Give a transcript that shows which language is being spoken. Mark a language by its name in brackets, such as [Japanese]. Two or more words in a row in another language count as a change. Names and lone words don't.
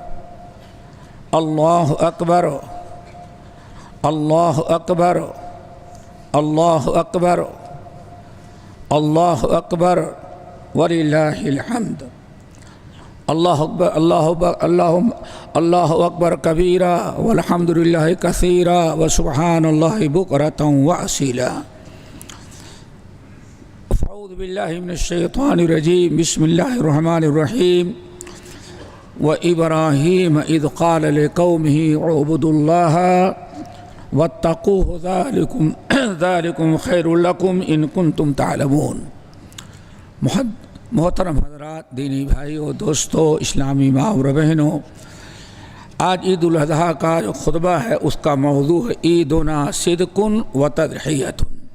[Arabic] اللہ اکبر اللہ اکبر اللہ اکبر اللہ اکبر وللہ الحمد اللہ اکبر اللہ اکبر اللہ اکبر کبیرا والحمد للہ کثیرا وسبحان اللہ بکرۃ واصیلا اعوذ باللہ من الشیطان الرجیم بسم اللہ الرحمن الرحیم وإبراہیم اذ قال لقومه اعبدوا اللہ واتقوه ذلکم خیر لکم ان کنتم تعلمون۔ [Urdu] محترم حضرات، دینی بھائیوں، دوستوں، اسلامی ماں اور بہنوں، آج عید الاضحیٰ کا جو خطبہ ہے اس کا موضوع ہے [Arabic] عیدنا صدق و تضحیۃ۔